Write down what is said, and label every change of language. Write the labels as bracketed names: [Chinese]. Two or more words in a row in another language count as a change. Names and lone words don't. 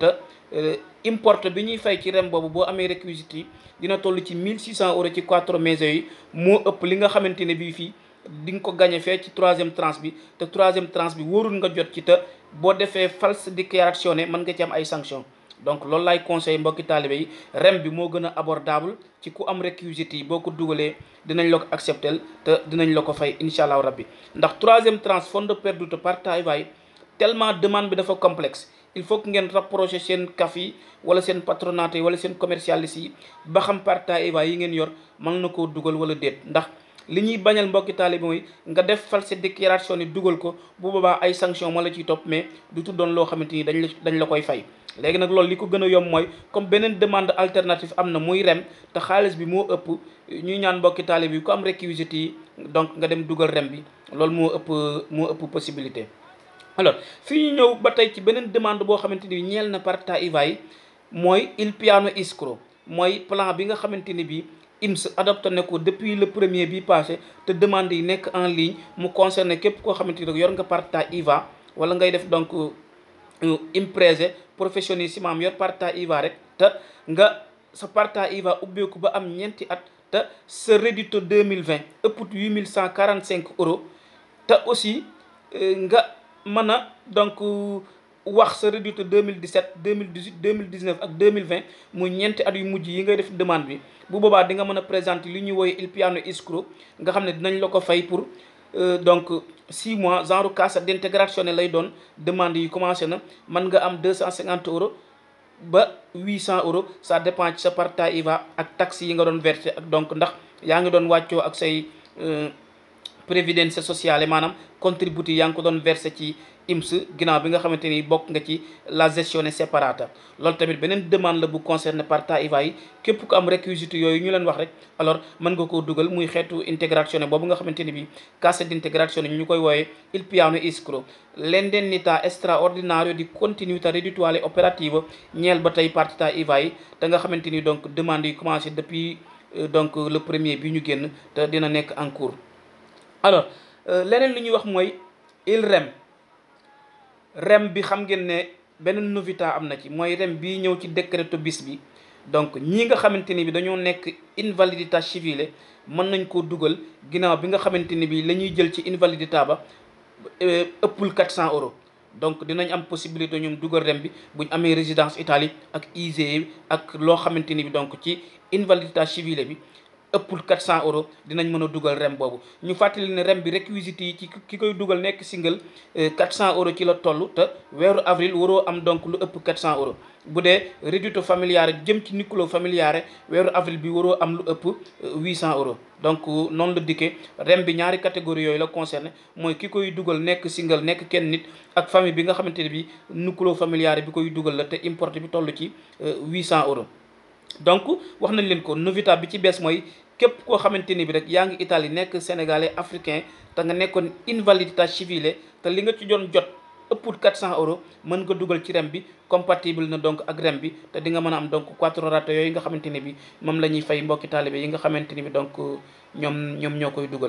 [Wolof] te importe bi ñuy fay ci rem boobu boo amee réquisites yi dina toll ci 1600 euros ci 4 mesi yi moo ëpp li nga xamante ne bii fii di nga ko gagné fee ci [French] troisième tranche [Wolof] bi te [French] troisième tranche [Wolof] bi wóorul nga jot ci te boo defee [Italian] false dichiarazione [Wolof] mën nga ci am ay sanctions. donc loolu laay conseil mbokki taalibe yi rem bi moo gën a abordable ci ku am réquisites yi boo ko dugalee dinañ la ko accepter te dinañ la ko fay incha allahu rabbi. ndax [French] troisième tranche [Italian] fondo perduto partita IVA [Wolof] yi tellement demande bi dafa complexe [French] il faut que [Wolof] ngeen rapprocher seen CAF yi wala seen patronat yi wala seen commercialiste yi ba xam [Italian] partita IVA [Wolof] yi ngeen yor mën na koo dugal wala déet. ndax li ñuy bañal mbokki taalibe mooy nga def [French] false déclaration [Wolof] yi dugal ko bu boobaa ay sanction moo la ciy topp mais du tuddoon loo xamante ni dañ la koy fay. léegi nag loolu li ko gën a yomb mooy comme beneen demande alternative am na muy rem te xaalis bi moo ëpp ñuy ñaan mbokki taalibe yi ku am réquisites yi donc nga dem dugal rem bi loolu moo ëpp possibilité. alors fii ñu ñëw ba tey ci beneen demande boo xamante ni ñeel na [Italian] partita IVA [Wolof] yi mooy [Italian] il piano escrow [Wolof] mooy plan bi nga xamante ni bi INPS adopté na ko [French] depuis le premier [Wolof] bi passé te demande yi nekk [French] en ligne [Wolof] mu concerné képp koo xamante ni yor nga [Italian] partita IVA [Wolof] wala ngay def donc [Italian] imprese professionnissima [Wolof] am yor [Italian] partita IVA [Wolof] rek te nga sa [Italian] partita IVA [Wolof] ubbeeku ba am ñeenti at te sa reddito 2020 ëpput 8145 euros te aussi nga mën a donc wax sa rédito 2017 2018 2019 ak 2020 muy ñeenti at yu mujj yi ngay def demande bi. bu boobaa di nga mën a présenter li ñuy wooye [Italian] il piano escroc [Wolof] nga xam ne dinañ la ko fay [French] pour donc 6 mois, [Wolof] genre [Italian] cassa d'integrazione [Wolof] lay doon. demande yi commencé na mën nga am 250 euros ba 800 euros, [French] ça dépend [Wolof] ci sa [Italian] parta IVA [Wolof] ak taxes yi nga doon versé ak donc ndax yaa ngi doon wàccoo ak say [French] prévidence sociale [Wolof] maanaam contributi yaa ngi ko doon versé ci IMS ginnaaw bi nga xamante ni bokk nga ci [Italian] la gestione separata. [Wolof] loolu tamit beneen demande la bu concerné [Italian] parta IVA [Wolof] yi. képp ku am réquisite yooyu ñu leen wax rek alors mën nga koo dugal muy xeetu integrazione boobu nga xamante ni bi [Italian] cassa d'integrazione [Wolof] ñu koy wooyee [Italian] il piano escroc. l'indennità straordinario di continuità reddituale operativa [Wolof] ñeel ba tey [Italian] partita IVA [Wolof] yi te nga xamante ni donc demande yi commencé [French] depuis donc le premier [Wolof] bi ñu génn te dina nekk [French] en cours. [Wolof] alors leneen li ñuy wax mooy il rem bi xam ngeen ne beneen novità am na ci mooy rem bii ñëw ci décréto bis bi. donc ñii nga xamante ni bi dañoo nekk [Italian] invalidità civile [Wolof] mën nañ koo dugal ginnaaw bi nga xamante ni bi la ñuy jël ci invalidità ba ëppul 400 euros. donc dinañ am possibilité ñoom dugal rem bi buñ amee résidence Italie ak ISEE ak loo xamante ni bi donc ci [Italian] invalidità civile [Wolof] bi ëppul 400 euros dinañ mën a dugal rem boobu. ñu fàttali ne rem bi réquisite yi ci ki koy dugal nekk single 400 euros ci la toll te weeru avril waroo am donc lu ëpp 400 euros. bu dee [Italian] reddito familiare [Wolof] jëm ci [Italian] nucleo familiare [Wolof] weeru avril bi waroo am lu ëpp 800 euros. donc noonu la dikkee rem bi ñaari catégorie yooyu la concerné mooy ki koy dugal nekk single nekk kenn nit ak famille bi nga xamante ne bi [Italian] nucleo familiare [Wolof] bi koy dugal la te importe bi toll ci 800 euros. donc wax nañ leen ko novità bi ci bees mooy képp koo xamante ni bi rek yaa ngi Italie nekk sénégalais africain te nga nekkoon [Italian] invalidità civile [Wolof] te li nga ci doon jot ëppul 400 euros mën nga dugal ci rem bi compatible na donc ak rem bi te di nga mën a am donc 4 rate yooyu nga xamante ni bi moom la ñuy fay mbokki taalibe yi nga xamante ni bi donc ñoom ñoo koy dugal.